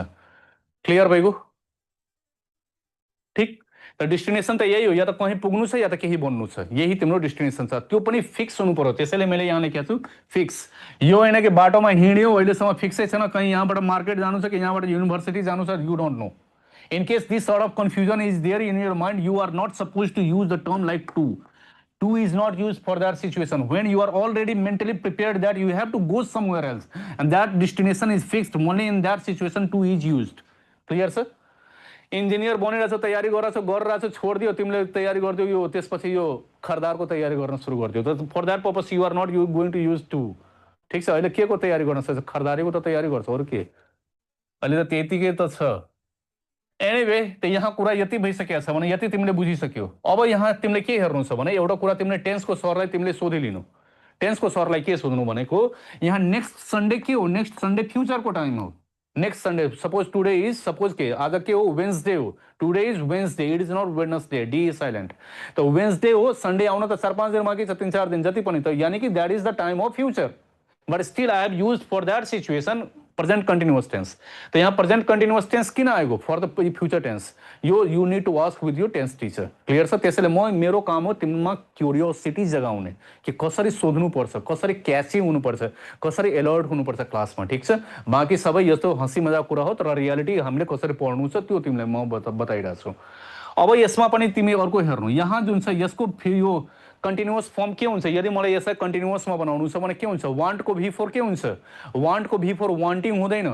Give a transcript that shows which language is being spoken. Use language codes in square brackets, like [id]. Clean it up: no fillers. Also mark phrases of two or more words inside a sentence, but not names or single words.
[ne] क्लियर भइगयो? ठिक, त डेस्टिनेसन त यही हो, या त कहीँ पुग्नु छ या त केही बन्नु छ, यही तिम्रो डेस्टिनेसन छ। त्यो पनि फिक्स हुनु पर्यो, त्यसैले मैले यहाँ लेखेको छु फिक्स। यो होइन कि बाटोमा हिँड्यो अहिलेसम्म फिक्सै छैन, कहीँ यहाँबाट मार्केट जानु छ कि यहाँबाट युनिभर्सिटी जानु छ, [en] you don't know. In case this sort of confusion is there in your mind, you are not supposed to use the term like to. To is not used for that situation. When you are already mentally prepared that you have to go somewhere else and that destination is fixed, only in that situation to is used. Clear sir? [ne] इन्जिनियर बनिरहेछ, तयारी गरिरहेछ, छोडिदियो, तिमीले तयारी गरिदियो, यो त्यसपछि यो खरदारको तयारी गर्न सुरु गरिदियो, त [en] for that purpose you are not going to use to. [ne] ठिक छ? अहिले के को तयारी गर्न सक्छ, खरदारीको त तयारी गर्छ, अरू के? अहिले त त्यतिकै त छ। एनिवे, त यहाँ कुरा यति भइसकेको छ भने यति तिमीले बुझिसक्यो। अब यहाँ तिमीले के हेर्नु छ भने एउटा कुरा तिमीले टेन्सको सरलाई तिमीले सोधिलिनु। टेन्सको सरलाई के सोध्नु भनेको, यहाँ [en] next Sunday [ne] के हो, [en] next Sunday [ne] फ्युचरको टाइम हो। [en] next Sunday, suppose today is, [ne] सपोज के आज के हो, वेन्सडे हो। [en] today is Wednesday, it is not Wednesday, D is silent. [ne] त वेन्सडे हो, सन्डे आउन त 4-5 दिन बाँकी छ, 3-4 दिन जति पनि, त यानी कि [en] that is the time of future. but still I have use for that situation present continuous tense. [ne] तो यहाँ [en] present continuous tense [ne] किन आएको, [en] for the future tense. यो you need to ask with your tense teacher. क्लियर छ? [ne] त्यसैले म मेरो काम हो तिमीमा क्युरियोसिटी जगाउने कि कसरी सोध्नुपर्छ, कसरी क्याची हुनुपर्छ, कसरी एलर्ट हुनुपर्छ क्लासमा। ठिक छ? बाँकी सबै यस्तो हँसी मजाक कुरा हो, तर रियालिटी हामीले कसरी पढ्नु छ त्यो तिमीलाई म बताइरहेको छु। अब यसमा पनि तिमी अर्को हेर्नु, यहाँ जुन छ यसको यो [en] continuous form [ne] के हुन्छ, यदि मलाई यसलाई कन्टिन्युअसमा बनाउनु छ भने के हुन्छ, वान्टको भी फोर के हुन्छ, वान्टको भी फोर वान्टिङ हुँदैन।